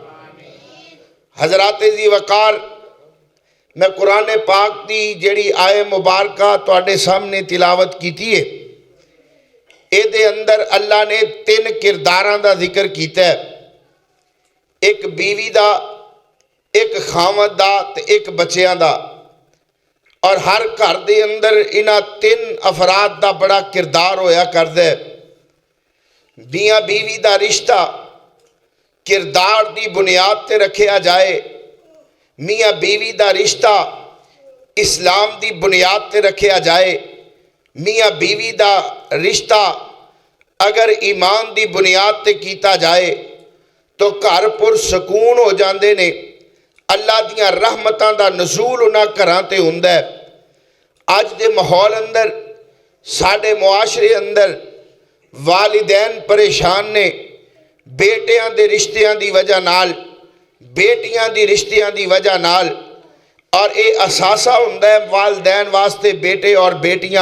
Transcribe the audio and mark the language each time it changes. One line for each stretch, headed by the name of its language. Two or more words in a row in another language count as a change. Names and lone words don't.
Punjabi: حضرات ذی وقار، میں قرآن پاک دی جڑی آئے مبارکہ تواڈے سامنے تلاوت کیتی ہے، اے دے اندر اللہ نے 3 کرداراں دا ذکر کیتا ہے، ایک بیوی دا، ایک خامد دا تے ایک بچیاں دا، اور ہر گھر دے اندر انہاں 3 افراد دا بڑا کردار ہویا کردے۔ میاں بیوی دا رشتہ کردار دی بنیاد تے رکھیا جائے، میاں بیوی دا رشتہ اسلام دی بنیاد تے رکھیا جائے، میاں بیوی دا رشتہ اگر ایمان دی بنیاد تے کیتا جائے تو گھر پر سکون ہو جاندے نے، اللہ دیاں رحمتاں دا نزول انہاں گھراں تے ہوندا ہے۔ اج دے ماحول اندر، ساڈے معاشرے اندر والدین پریشان نے بیٹیاں دے رشتیاں دی وجہ نال، بیٹیاں دی رشتیاں دی وجہ نال، اور اے اثاثہ ہوندا ہے والدین واسطے بیٹے اور بیٹیاں۔